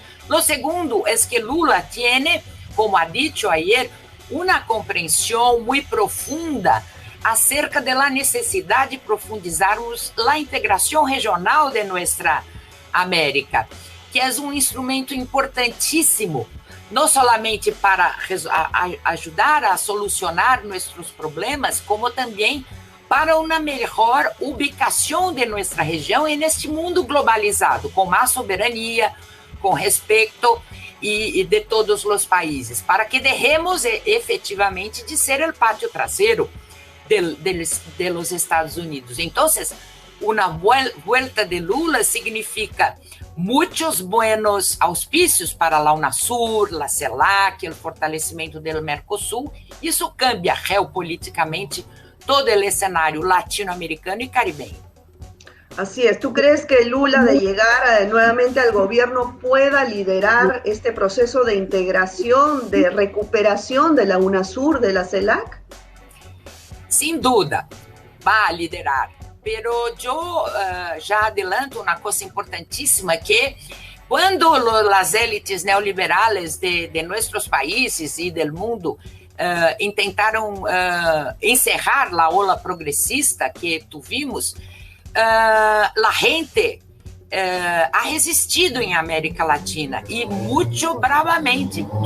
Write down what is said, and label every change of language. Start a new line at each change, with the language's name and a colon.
Spanish: Lo segundo es que Lula tiene, como ha dicho ayer, una comprensión muy profunda acerca de la necesidad de profundizarmos la integración regional de nuestra América, que es un instrumento importantísimo
Portuguese: não somente para ajudar a solucionar nossos problemas, como também para uma melhor ubicação de nossa região neste mundo globalizado, com mais soberania, com respeito e de todos os países, para que
Spanish: dejemos
Portuguese: efetivamente de ser o pátio traseiro
Spanish: de los Estados Unidos.
Portuguese: Então, uma
Spanish: vuelta
Portuguese: de Lula significa muitos
Spanish: buenos
Portuguese: auspícios para a UNASUR, a CELAC, o fortalecimento do Mercosul. Isso
Spanish: cambia
Portuguese: geopoliticamente todo o cenário latino-americano e
Spanish: caribeño. Así es. ¿Tú crees que Lula, de llegar nuevamente al gobierno, pueda liderar este proceso de integración, de recuperación de la UNASUR, de la CELAC? Sin duda, va a liderar. Pero yo
Portuguese: já
Spanish: adelanto
Portuguese: uma coisa importantíssima, que quando as élites
Spanish: neoliberales
Portuguese: de nossos países e do mundo intentaram encerrar a
Spanish: ola
Portuguese: progressista
Spanish: que tuvimos,
Portuguese: a gente
Spanish: ha resistido
Portuguese: em América Latina e muito bravamente.